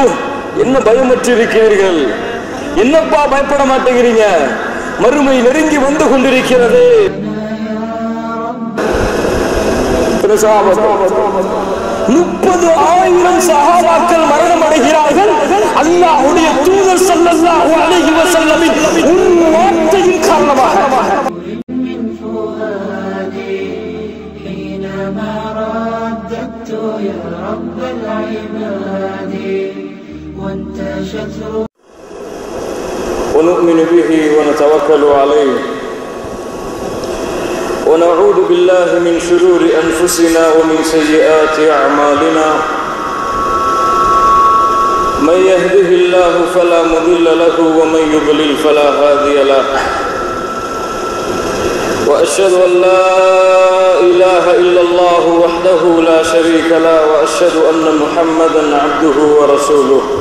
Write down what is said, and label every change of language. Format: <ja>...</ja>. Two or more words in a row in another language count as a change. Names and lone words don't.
<ta>என்ன பயமற்றிருக்கிறீர்கள், என்னப்பா பயப்பட மாட்டேங்கிறீங்க, மறுமை நெருங்கி வந்து கொண்டிருக்கிறது. 30,000 சஹாபாக்கள் மரணம் அடைகிறார்கள். அல்லாஹ்வுடைய தூதர்</ta> <ar>صلى الله عليه وسلم</ar> <ta>ஒரு வார்த்தையின் காரணமாக.</ta> <ar>حينما رددت يا رب العباد وانتشت ونؤمن به ونتوكل عليه ونعوذ بالله من شرور أنفسنا ومن سيئات أعمالنا من يهده الله فلا مضل له ومن يضلل فلا هادي له وأشهد أن لا إله إلا الله وحده لا شريك له وأشهد أن محمدا عبده ورسوله.</ar>